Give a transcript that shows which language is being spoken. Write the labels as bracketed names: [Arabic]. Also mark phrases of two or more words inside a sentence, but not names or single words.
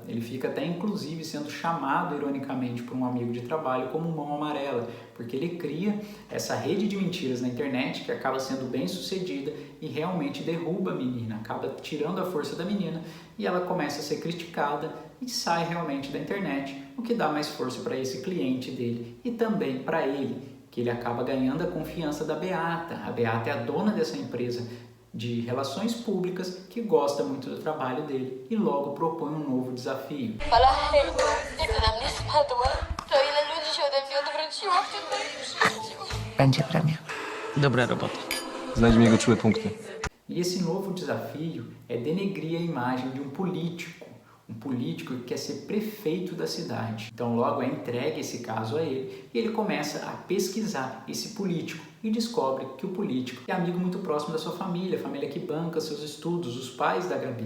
[Portuguese] Ele fica até inclusive sendo chamado ironicamente por um amigo de trabalho como mão amarela, porque ele cria essa rede de mentiras na internet que acaba sendo bem sucedida e realmente derruba a menina, acaba tirando a força da menina e ela começa a ser criticada e sai realmente da internet, o que dá mais força para esse cliente dele e também para ele, que ele acaba ganhando a confiança da Beata. A Beata é a dona dessa empresa de relações públicas que gosta muito do trabalho dele e logo propõe um novo desafio. [Polish] Będzie premia. Dobra robota. Znajdź mi jego czułe punkty. [Portuguese] E esse novo desafio é denegrir a imagem de um político que quer ser prefeito da cidade. Então logo é entregue esse caso a ele e ele começa a pesquisar esse político e descobre que o político é amigo muito próximo da sua família, a família que banca seus estudos, os pais da Gabi.